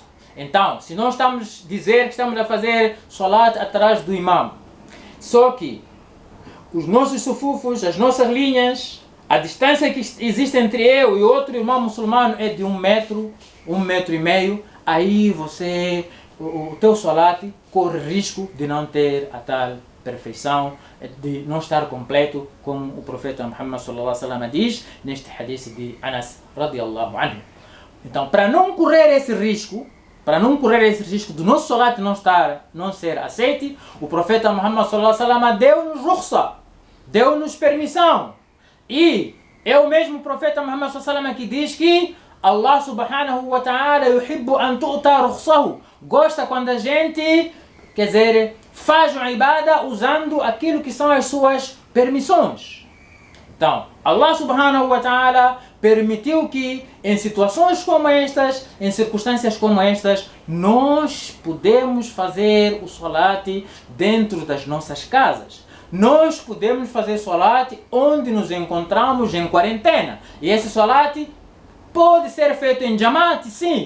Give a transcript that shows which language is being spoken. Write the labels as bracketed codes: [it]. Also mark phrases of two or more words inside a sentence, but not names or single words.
[pt] Então, se nós estamos a dizer que estamos a fazer salat atrás do imam, só que os nossos sufufos, as nossas linhas, a distância que existe entre eu e outro irmão muçulmano é de 1 metro, 1,5 metro, aí o teu salat corre risco de não ter a tal perfeição, de não estar completo, como o profeta Muhammad [ar] صلى الله عليه وسلم [pt] diz neste hadith de Anas [ar] رضي الله عنه. [pt] Então, para não correr esse risco do nosso salat não ser aceite, o profeta Muhammad [ar] صلى الله عليه وسلم [pt] deu-nos rukhsa, deu-nos permissão. E é o mesmo profeta Muhammad [ar] صلى الله عليه وسلم [pt] que diz que Allah [ar] سبحانه وتعالى يحب أن تؤتى رخصه, [pt] gosta quando a gente, quer dizer, faz uma ibada usando aquilo que são as suas permissões. Então, Allah [ar] سبحانه وتعالى [pt] permitiu que em situações como estas, em circunstâncias como estas, nós podemos fazer o salat dentro das nossas casas. Nós podemos fazer salat onde nos encontramos em quarentena. E esse salat pode ser feito em jamaat, sim.